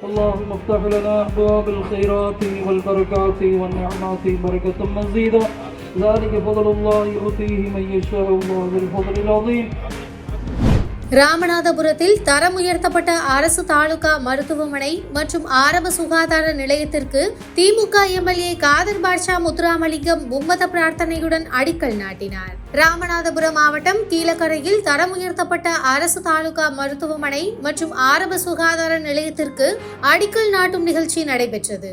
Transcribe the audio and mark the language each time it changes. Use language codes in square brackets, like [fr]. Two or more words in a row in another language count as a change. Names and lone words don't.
[ar] اللهم افتح لنا أبواب الخيرات والبركات والنعمات بركة مزيدة ذلك فضل الله يؤتيه من يشاء الله ذو الفضل العظيم. [ta] ராமநாதபுரத்தில் தரம் உயர்த்தப்பட்ட அரசு தாலுகா மருத்துவமனை மற்றும் ஆரம்ப சுகாதார நிலையத்திற்கு திமுக எம்எல்ஏ காதர் பாட்ஷா முத்துராமலிங்கம் மும்மத பிரார்த்தனையுடன் அடிக்கல் நாட்டினார். ராமநாதபுரம் மாவட்டம் கீழக்கரையில் தரம் உயர்த்தப்பட்ட அரசு தாலுகா மருத்துவமனை மற்றும் ஆரம்ப சுகாதார நிலையத்திற்கு அடிக்கல் நாட்டும் நிகழ்ச்சி நடைபெற்றது.